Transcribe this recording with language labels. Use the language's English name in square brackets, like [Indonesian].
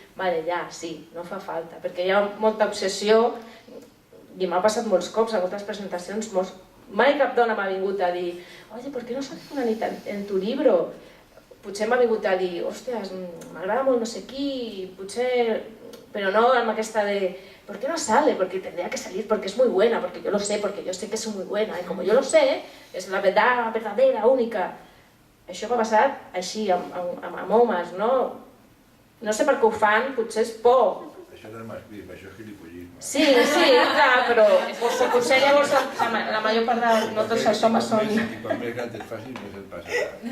[Catalan] Vale, ja, sí, no fa falta, perquè hi ha molta obsessió i m'ha passat molts cops a moltes presentacions, mai cap dona m'ha vingut a dir [Spanish] oye, ¿por qué no sale fulanita en tu libro? [Catalan] Potser m'ha vingut a dir, hòsties, m'agrada molt no sé qui, potser... Però no amb aquesta de, [Spanish] ¿por qué no sale? Porque tendría que salir, porque es muy buena, porque yo lo sé, porque yo sé que es muy buena, y como yo lo sé, es la verdad verdadera, única. [Catalan] Això m'ha passat així, amb homes, no? No sé per què ho fan, potser és por. Això no és masclisme, això és gilipollisme. Sí, clar, però potser llavors la major part de... no tots els homes són... I quan més gran et facis, més et passarà.